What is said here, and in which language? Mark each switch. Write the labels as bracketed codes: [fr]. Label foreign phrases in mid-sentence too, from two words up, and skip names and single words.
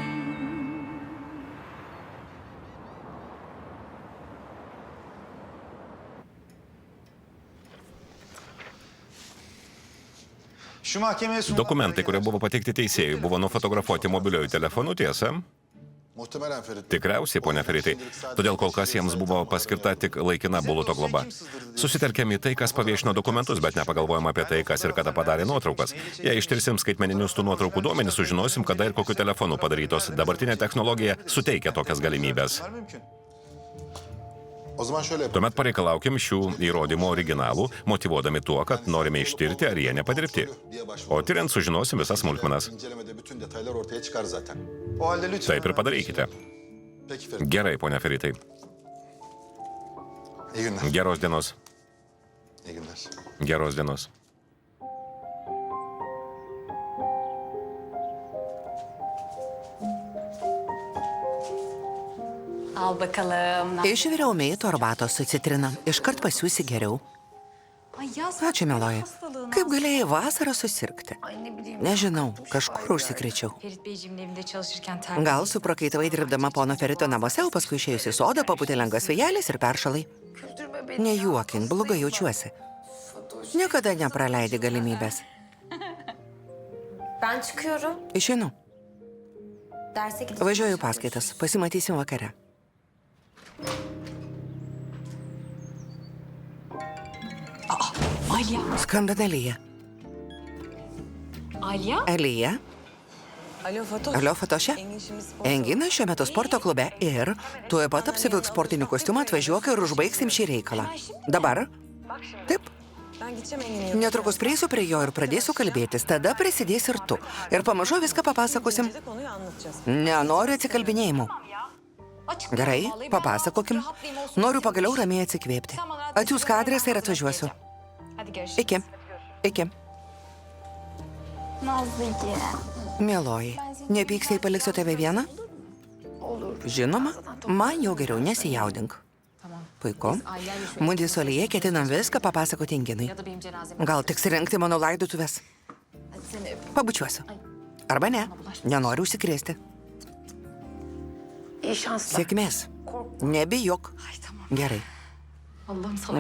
[tr] Şu mahkemeye sunulan [lt] Dokumentai, kurie buvo pateikti teisėjui, buvo nufotografuoti mobiliojų telefonų, tiesa? [tr] Muhtemelen Ferit. [lt] Tikriausiai, ponia Feritai. Todėl kol kas jiems buvo paskirta tik laikina buluto globa. Susitelkėm į tai, kas paviešino dokumentus, bet nepagalvojom apie tai, kas ir kada padarė nuotraukas. Jei ištirsim skaitmeninius tų nuotraukų duomenys, sužinosim, kada ir kokiu telefonu padarytos. Dabartinė technologija suteikia tokias galimybės. [tr] var mümkün. O zaman şöyle yapalım. [lt] Tuomet pareikalaukim šių įrodymų originalų, motyvuodami tuo, kad norime ištirti, ar jie nepadirbti. O tyriant sužinosim visas smulkmenas. [tr] İncelemede bütün detaylar ortaya çıkar zaten. O halde lütfen. [lt] Taip ir padarykite. [tr] Peki Ferit. [lt] Gerai, ponia Feritai. [tr] İyi günler. [lt] Geros dienos. [tr] İyi günler. [lt] Geros dienos. [tr] Al bakalım. [lt] Išviriau mėtų arbatos su citrina. Iškart pasiūsi geriau. [tr] Ay yaz. [lt] Ačiū, mieloji. Kaip galėjai vasarą susirgti? [tr] Ay ne bileyim. [lt] Nežinau, kažkur užsikrėčiau. [tr] Ferit Beyciğimin evinde çalışırken terk. [lt] Gal suprakaitavai dirbdama pono Ferito namuose, o paskui išėjusi į sodą, papūtė lengvas vėjelis ir peršalai. [tr] Güldürme beni. [lt] Nejuokink, blogai jaučiuosi. Niekada nepraleidi galimybės. [tr] Ben çıkıyorum. [lt] Išeinu. [tr] Derse gideceğim. [lt] Važiuoju į paskaitas. Pasimatysim vakare. Alya. Skambina Elija. Alya? Elija? [tr] Alo Fatoş. [lt] Alio, Fatoše? Engina šiuo metu sporto klube ir tuoj pat apsivilk sportinių kostiumą, atvažiuok ir užbaigsim šį reikalą. Dabar? Taip. [tr] Ben gideceğim Engin'in [lt] Netrukus prieisiu prie jo ir pradėsiu kalbėtis. Tada prisidės ir tu. Ir pamažu viską papasakosim. [tr] konuyu anlatacağız. [lt] Nenoriu atsikalbinėjimų. Gerai, papasakokim. Noriu pagaliau ramiai atsikvėpti. Atsiųsk adresą ir atvažiuosiu. [tr] Hadi görüşürüz. [lt] Iki. Iki. Nazlıcı. Mieloji, nepyksiai paliksiu tave vieną? Žinoma, man jau geriau nesijaudink. Puiku. Mudu su Alija ketinam viską papasakoti Inginai. [tr] Ya da benim cenazeme. [lt] Gal tiks rengti mano laidotuvės? [tr] Hadi seni öp. [lt] Pabučiuosiu. Arba ne. Nenoriu užsikrėsti. [tr] İyi şanslar. [lt] Sėkmės. Nebijok. [tr] Ay tamam. [lt] Gerai. [tr] Allah'ım sana.